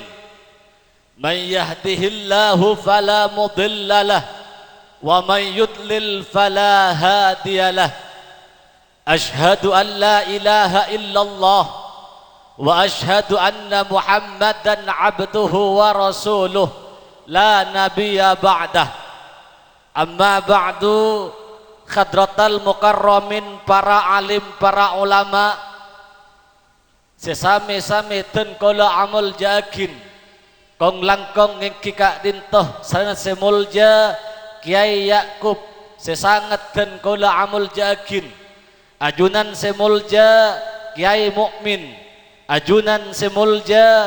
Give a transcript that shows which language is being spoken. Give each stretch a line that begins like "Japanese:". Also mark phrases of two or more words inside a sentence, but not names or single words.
Arabic: من يهده الله فلا مضل له ومن يضلل فلا هادي له. أشهد أن لا إله إلا الله وأشهد أن محمدا عبده ورسوله لا نبي بعده. أما بعد, حضرة المكرمين,
Madurese: para alim, para ulama, sesame-same ten kala amal jakin kong langkong ngengki kak dintoh sangat semulja Kiai Yakub sesangat ten kala amal jakin, ajunan semulja Kiai Mukmin, ajunan semulja